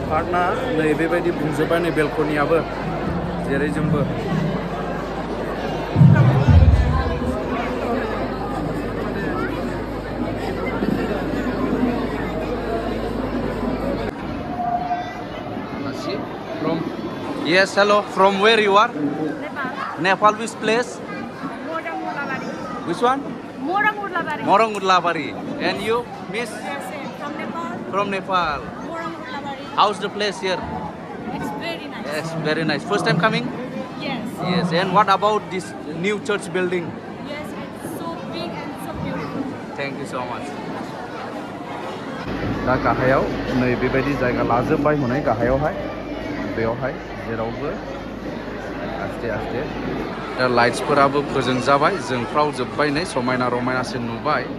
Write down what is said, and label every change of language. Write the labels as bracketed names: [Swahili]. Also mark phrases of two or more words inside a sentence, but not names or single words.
[Bodo] पार्ट ना नै बेबायदि बुंजोब्बाय नै बेलकनियाबो जेरै जोंबो [English] Yes, hello. From where you are? Nepal. Nepal, which place? Which one? Morang-Urlabari. Morang-Urlabari. And you, miss? Yes, from Nepal. From Nepal. Morang-Urlabari. How's the place here? It's very nice. Yes, very nice. First time coming? Yes. Yes. And what about this new church building? Yes, it's so big and so beautiful. Thank you so much. [Bodo] दा गाहायाव नै बेबायदि जायगा लाजोबबाय हनै गाहायावहाय बेयावहाय जेरावबो आस्ते आस्ते दा लाइट्सफोराबो फोजोंजाबाय जोंफ्राव जोब्बाय नै समायना रमायनासिन नुबाय